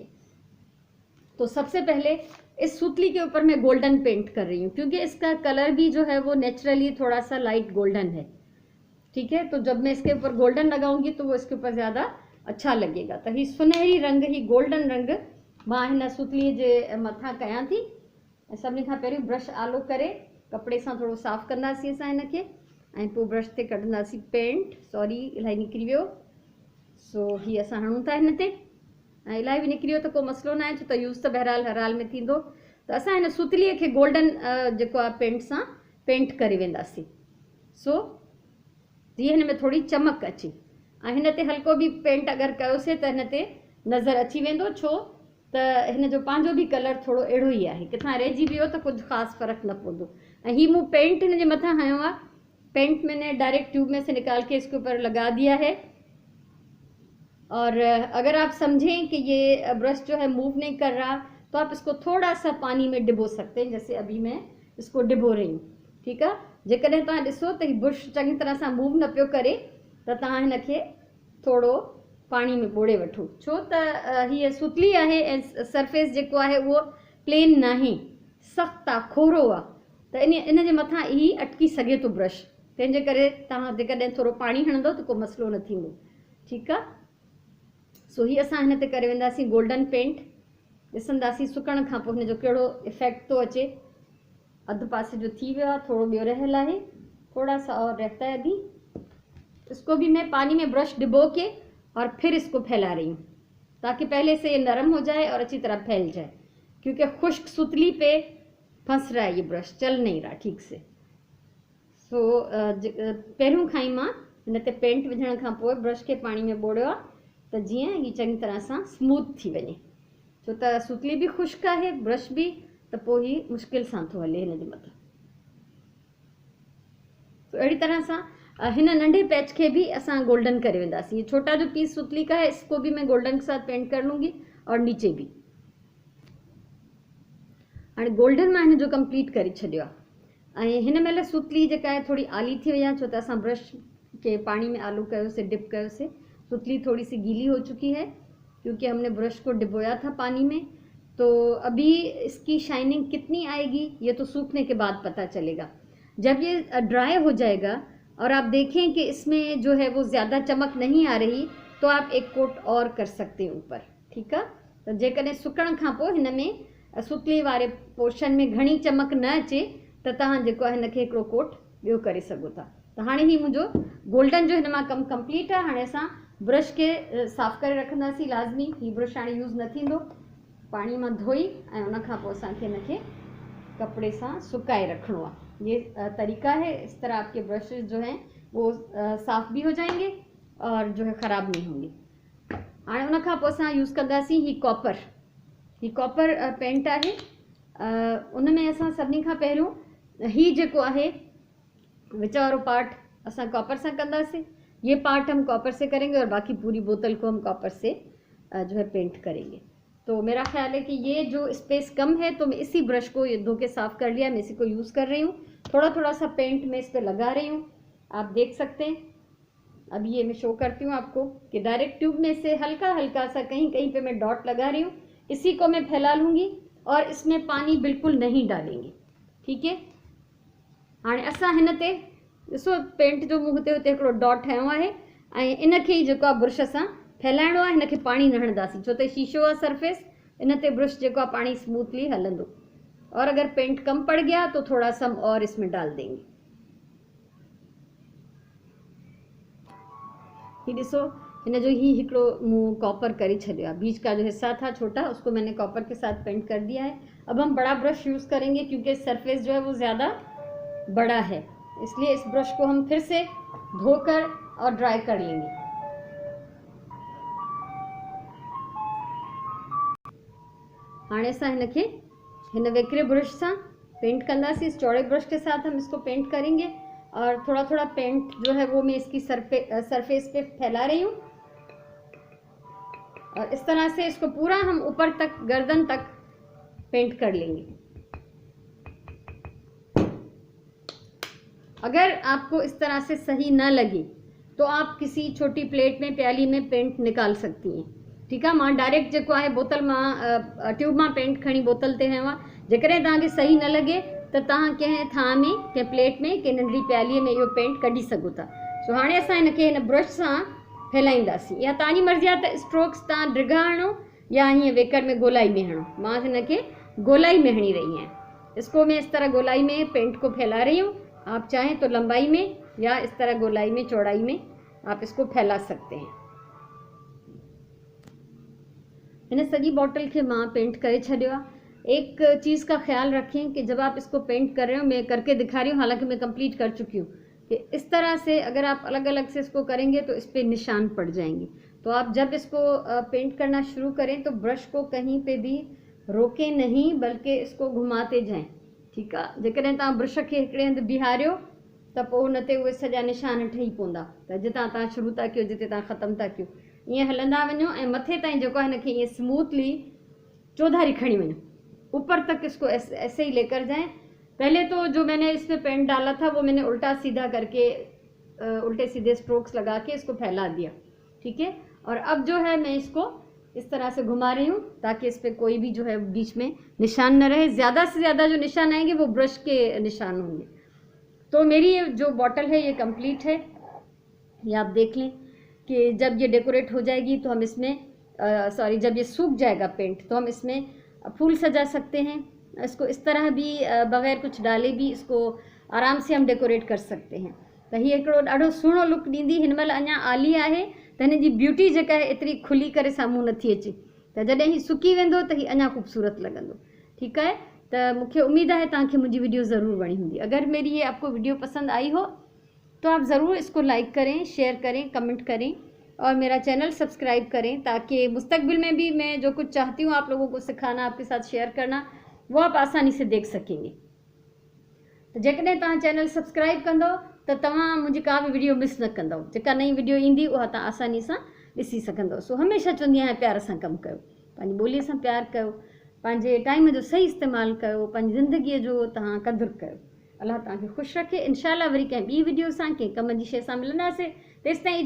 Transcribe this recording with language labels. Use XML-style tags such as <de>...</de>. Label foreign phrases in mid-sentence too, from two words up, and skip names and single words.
<hi>तो सबसे पहले इस सुतली के ऊपर मैं गोल्डन पेंट कर रही हूँ, क्योंकि इसका कलर भी जो है वो नेचुरली थोड़ा सा लाइट गोल्डन है। ठीक है, तो जब मैं इसके ऊपर गोल्डन लगाऊंगी तो वो इसके ऊपर ज़्यादा अच्छा लगेगा।</hi> <sd>तो ही सुनहरी रंग, ही गोल्डन रंग मां हिन सुतली जे मथां कयां थी। सभिनी खां पहिरियों ब्रश आलो करे कपिड़े सां थोरो साफ़ कंदासीं असां हिनखे, ऐं पोइ ब्रश ते कढंदासीं पेंट। सॉरी, इलाही निकिरी वियो। सो हीअ असां हणूं था हिन ते, ऐं इलाही बि निकिरी वियो त को मसइलो न आहे, छो त यूज़ त बहरहाल हर हाल में थींदो। त असां हिन सुतलीअ खे गोल्डन जेको आहे पेंट सां पेंट करे वेंदासीं, सो जीअं हिन में थोरी चमक अचे। ऐं हिन ते हल्को बि पेंट अगरि कयोसीं त हिन ते नज़र अची वेंदो, छो त हिन जो पंहिंजो बि कलर थोरो अहिड़ो ई आहे, किथां रहिजी वियो त कुझु ख़ासि फ़र्क़ु न पवंदो। ऐं हीअ मूं पेंट हिन जे मथां हयो आहे,</sd> <hi>पेंट मैंने डायरेक्ट ट्यूब में से निकाल के इसके ऊपर लगा दिया है। और अगर आप समझें कि ये ब्रश जो है मूव नहीं कर रहा, तो आप इसको थोड़ा सा पानी में डिबो सकते हैं, जैसे अभी मैं इसको डिबो रही हूँ। ठीक है,</hi> <sd>जेकॾहिं तव्हां ॾिसो त हीउ ब्रश चङी तरह सां मूव न पियो करे, त तव्हां हिनखे थोरो पाणी में ॿोड़े वठो, छो त हीअ सुतली आहे ऐं सरफेस जेको आहे उहो प्लेन नाहे, सख़्तु आहे, खोरो आहे, त इन जे मथां ई अटकी सघे थो ब्रश। तंहिंजे करे तव्हां जेकॾहिं थोरो पाणी हणंदो त को मसइलो न थींदो। ठीकु आहे, सो ही असां हिन ते करे वेंदासीं गोल्डन पेंट। ॾिसंदासीं सुकण खां पोइ हिन जो कहिड़ो इफेक्ट थो अचे। अधु पासे जो थी वियो आहे, थोरो ॿियो रहियल आहे,</sd> <hi>थोड़ा सा और रहता है अभी। इसको भी मैं पानी में ब्रश डिबो के और फिर इसको फैला रही हूँ, ताकि पहले से ये नरम हो जाए और अच्छी तरह फैल जाए, क्योंकि खुश्क सुतली पे फंस रहा है ये ब्रश, चल नहीं रहा ठीक से।</hi> <sd>सो पहिरियों खां ई मां हिन ते पेंट विझण खां पोइ ब्रश खे पाणी में ॿोड़ियो आहे, त जीअं ही चङी तरह सां स्मूथ थी वञे, छो त सुतली बि खुश्क आहे, ब्रश बि, त पोइ ही मुश्किल सां थो हले हिन जे मथां। तो अहिड़ी तरह सां हिन नंढे पैच के भी असां गोल्डन करे वेंदासीं।</sd> <hi>ये छोटा जो पीस सुतली का है, इसको भी मैं गोल्डन के साथ पेंट कर लूँगी, और नीचे भी।</hi> <sd>हाणे गोल्डन मां हिन जो कंप्लीट करे छॾियो आहे। ऐं हिन महिल सुतली जेका आहे थोरी आली थी वई आहे, छो त असां ब्रश के पानी में आलू कयोसीं, डिप कयोसीं।</sd> <hi>सुतली थोड़ी सी गीली हो चुकी है, क्योंकि हमने ब्रश को डिबोया था पानी में। तो अभी इसकी शाइनिंग कितनी आएगी ये तो सूखने के बाद पता चलेगा। जब ये ड्राई हो जाएगा और आप देखें कि इसमें जो है वो ज़्यादा चमक नहीं आ रही, तो आप एक कोट और कर सकते हैं ऊपर।</hi> <sd>ठीक है, तो जेकॾहिं सुकण खां पोइ हिन में सुतली वारे पोर्शन में घणी चमक न अचे, त तव्हां जेको आहे हिनखे हिकिड़ो कोट ॿियो करे सघो था। त हाणे ही मुंहिंजो गोल्डन जो हिन मां कमु कंप्लीट आहे। हाणे असां ब्रश के साफ़ करे रखंदासीं लाज़मी। ही ब्रश हाणे यूज़ न थींदो, पाणी मां धोई ऐं उन खां पोइ असांखे हिनखे कपड़े सां सुकाए रखणो आहे।</sd> <hi>ये तरीका है। इस तरह आपके ब्रशेस जो हैं वो साफ़ भी हो जाएंगे और जो है ख़राब नहीं होंगे।</hi> <sd>हाणे उन खां पोइ असां यूज़ कंदासीं ही कॉपर पेंट आहे। उन में असां सभिनी खां पहिरियों ही जेको आहे विच वारो पार्ट असां कॉपर से कंदासीं।</sd> <hi>ये पार्ट हम कॉपर से करेंगे और बाकी पूरी बोतल को हम कॉपर से जो है पेंट करेंगे। तो मेरा ख्याल है कि ये जो स्पेस कम है तो मैं इसी ब्रश को ये धो के साफ़ कर लिया, मैं इसी को यूज़ कर रही हूँ। थोड़ा थोड़ा सा पेंट मैं इस पर लगा रही हूँ, आप देख सकते हैं। अभी ये मैं शो करती हूँ आपको कि डायरेक्ट ट्यूब में से हल्का हल्का सा कहीं कहीं पे मैं डॉट लगा रही हूँ। इसी को मैं फैला लूँगी और इसमें पानी बिल्कुल नहीं डालेंगे, ठीक है।</hi> <sd>हाणे असां हिन ते ॾिसो पेंट जो मुंह ते हुते हिकिड़ो डॉट ठहियो आहे ऐं इनखे ई जेको आहे ब्रश सां फैलाइणो आहे। हिनखे पाणी न हणंदासीं छो त शीशो आहे सरफेस, इन ते ब्रश जेको आहे पाणी स्मूथली हलंदो।</sd> <hi>और अगर पेंट कम पड़ गया तो थोड़ा सा हम और इसमें डाल देंगे।</hi> <sd>ये ॾिसो हिन जो ही हिकिड़ो मुंह कॉपर करे छॾियो आहे।</sd> <hi>बीच का जो हिस्सा था छोटा उसको मैंने कॉपर के साथ पेंट कर दिया है। अब हम बड़ा ब्रश यूज़ करेंगे क्योंकि सरफेस जो है वो ज़्यादा बड़ा है, इसलिए इस ब्रश को हम फिर से धोकर और ड्राई कर लेंगे।</hi> <sd>हाणे असां हिनखे हिन वेकरे ब्रश से पेंट कंदासीं।</sd> <hi>इस चौड़े ब्रश के साथ हम इसको पेंट करेंगे और थोड़ा थोड़ा पेंट जो है वो मैं इसकी सरफेस पे फैला रही हूँ और इस तरह से इसको पूरा हम ऊपर तक गर्दन तक पेंट कर लेंगे। अगर आपको इस तरह से सही ना लगे तो आप किसी छोटी प्लेट में प्याली में पेंट निकाल सकती हैं, ठीक है।</hi> <sd>मां डायरेक्ट जो है बोतल में ट्यूब में पेंट खड़ी बोतल ते हवा। जेकॾहिं तव्हांखे सही न लगे तो तव्हां कंहिं थां में कंहिं प्लेट में कंहिं नंढड़ी प्याली में इहो पेंट कढी सघो था। सो हाणे असां हिनखे हिन ब्रश सां फैलाईंदासीं, या तव्हांजी मर्ज़ी आहे त स्ट्रोक्स तव्हां ड्रिगा हणो या हीअं वेकर में गोलाई में हणो। मां हिनखे गोलाई में हणी रही आहियां।</sd> <hi>इसको मैं इस तरह गोलाई में पेंट को फैला रही हूँ। आप चाहें तो लंबाई में या इस तरह गोलाई में चौड़ाई में आप इसको फैला सकते हैं।</hi> <sd>इन सॼी बॉटल के मां पेंट करे छॾियो आहे।</sd> <hi>एक चीज़ का ख्याल रखें कि जब आप इसको पेंट कर रहे हो, मैं करके दिखा रही हूँ हालांकि मैं कंप्लीट कर चुकी हूँ, कि इस तरह से अगर आप अलग अलग से इसको करेंगे तो इस पर निशान पड़ जाएंगे। तो आप जब इसको पेंट करना शुरू करें तो ब्रश को कहीं पे भी रोकें नहीं, बल्कि इसको घुमाते जाएं, ठीक है।</hi> <sd>जेकॾहिं तव्हां ब्रश खे हिकिड़े हंधि बीहारियो त पोइ हुन ते उहे सॼा निशान ठही पवंदा, त जितां तव्हां शुरू था कयो जिते तव्हां ख़तमु था कयो ईअं हलंदा वञो ऐं मथे ताईं जेको आहे हिनखे ईअं स्मूथली चौधारी खणी वञो,</sd> <hi>ऊपर तक इसको ऐसे ही लेकर जाएं। पहले तो जो मैंने इसमें पेंट डाला था वो मैंने उल्टा सीधा करके उल्टे सीधे स्ट्रोक्स लगा के इसको फैला दिया, ठीक है। और अब जो है मैं इसको इस तरह से घुमा रही हूँ ताकि इस पर कोई भी जो है बीच में निशान न रहे। ज़्यादा से ज़्यादा जो निशान आएंगे वो ब्रश के निशान होंगे। तो मेरी ये जो बॉटल है ये कंप्लीट है। ये आप देख लें कि जब ये डेकोरेट हो जाएगी तो हम इसमें जब ये सूख जाएगा पेंट तो हम इसमें फूल सजा सकते हैं। इसको इस तरह भी बग़ैर कुछ डाले भी इसको आराम से हम डेकोरेट कर सकते हैं।</hi> <sd>तो ये हिकिड़ो ॾाढो सुहिणो लुक ॾींदी। हिन महिल अञा आली आहे त हिन जी ब्यूटी जेका आहे एतिरी खुली करे साम्हूं नथी अचे, त जॾहिं ही सुकी वेंदो त ही अञा ख़ूबसूरत लॻंदो, ठीकु आहे। त मूंखे उम्मीद है तव्हांखे मुंहिंजी वीडियो ज़रूर वणी हूंदी।</sd> <hi>अगर मेरी ये आपको वीडियो पसंद आई हो तो आप ज़रूर इसको लाइक करें, शेयर करें, कमेंट करें और मेरा चैनल सब्सक्राइब करें ताकि मुस्तकबिल में भी मैं जो कुछ चाहती हूँ आप लोगों को सिखाना, आपके साथ शेयर करना, वो आप आसानी से देख सकेंगे।</hi> <sd>तो जेकॾहिं तव्हां चैनल सब्सक्राइब कंदो त तव्हां मुंहिंजी का भी वीडियो मिस न कंदव। जेका नई वीडियो ईंदी उहा तव्हां आसानी सां ॾिसी सघंदव। सो हमेशह चवंदी आहियां प्यार सां कमु कयो, पंहिंजी ॿोलीअ सां प्यार कयो, पंहिंजे टाइम जो सही इस्तेमालु कयो, पंहिंजी ज़िंदगीअ जो तव्हां क़दुरु कयो। अलाह तव्हांखे ख़ुशि रखे। इंशाअल्लाह वरी कंहिं ॿी वीडियो सां कंहिं कम जी शइ सां मिलंदासीं।</sd>